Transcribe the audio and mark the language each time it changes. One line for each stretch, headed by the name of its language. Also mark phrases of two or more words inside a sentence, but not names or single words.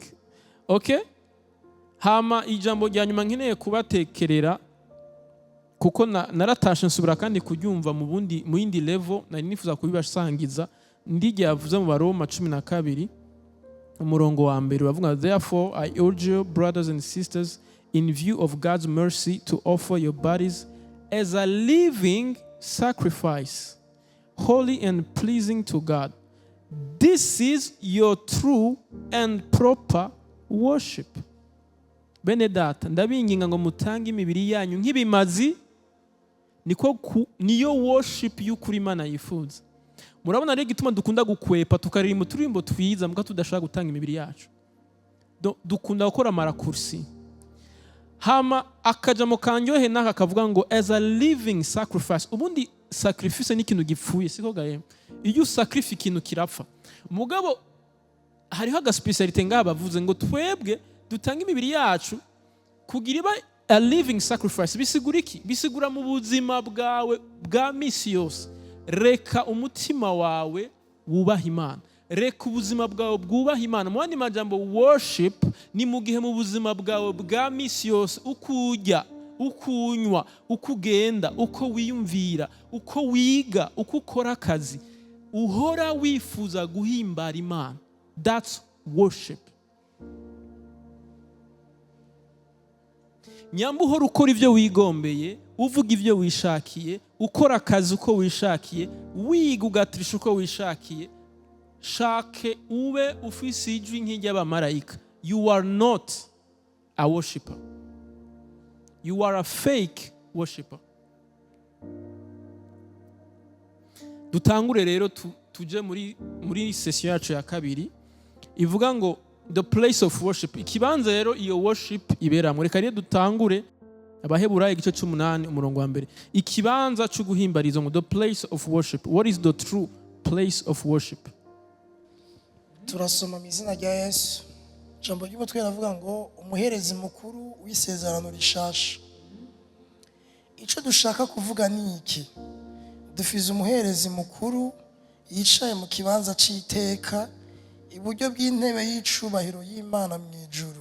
English: Okay?
Rundi: Hama ijambo rya nyuma nkeneye kubatekerera, kuko naratashe nsubira kandi kuryumva mu yindi level, nari nifuza kubibasangiza. Ndige yavuze mu Baroma 12 umurongo wa mbere, bavuga therefore I urge you brothers and sisters in view of God's mercy to offer your bodies as a living sacrifice, holy and pleasing to God.
English: This is your true and proper worship.
Rundi: Bene data, ndabinginga ngo mutange imibiri yanyu nk'ibimazi, niyo worship y'ukuri Imana yifuza. Murabona rero gituma dukunda gukwepa tukaririmba turimbo twiza muga tudashaka gutanga imibiri yacu. Dukunda gukora marakursi. Hama akajamo kanyohe naka kavuga ngo
English: as a living sacrifice.
Rundi: Ubundi sacrifice ni ikintu gipfuye, siko gaye. Iyo sacrifice ikintu kirapfa. Mugabo hariho agaspecialite ngaha bavuze ngo twebwe dutanga imibiri yacu kugira iba
English: a living sacrifice.
Rundi: Bisigura iki? Bisigura mu buzima bwawe bwa misi yose. Reka umutima wawe wubaha Imana. Reka ubuzima bwawe bwubaha Imana. Mu yandi majambo worship ni mu gihe mu buzima bwawe bwa misi yose ukurya, uko unywa, uko ugenda, uko wiyumvira, uko wiga, uko ukora akazi, uhora wifuza guhimbara Imana.
English: That's worship.
Rundi: Nyamba uhora ukora ibyo wigombeye, uvuga ibyo wishakiye, ukora akazi uko wishakiye, wiga ugatirisha uko wishakiye, shake ube ufise ijwi nk'iry'abamarayika.
English: You are not a worshiper. You are a fake worshiper.
Rundi: Dutangure rero tuje muri session yacu ya kabiri ivuga ngo
English: the place of worship.
Rundi: Ikibanza rero iyo worship iberamwe. Reka rero dutangure Abaheburayo igice 8 umurongo wa mbere. Ikibanza cyo guhimbariza ngo
English: the place of worship. What is the true place of worship?
Rundi: Turasoma mu izina rya Yesu. Jambo ry'umutwe ravuga ngo umuherezi mukuru w'isezerano rishasha. Ico dushaka kuvuga ni iki? Dufize umuherezi mukuru yicaye mu kibanza c'iteka iburyo bw'intebe y'icubahiro y'Imana mu ijuru.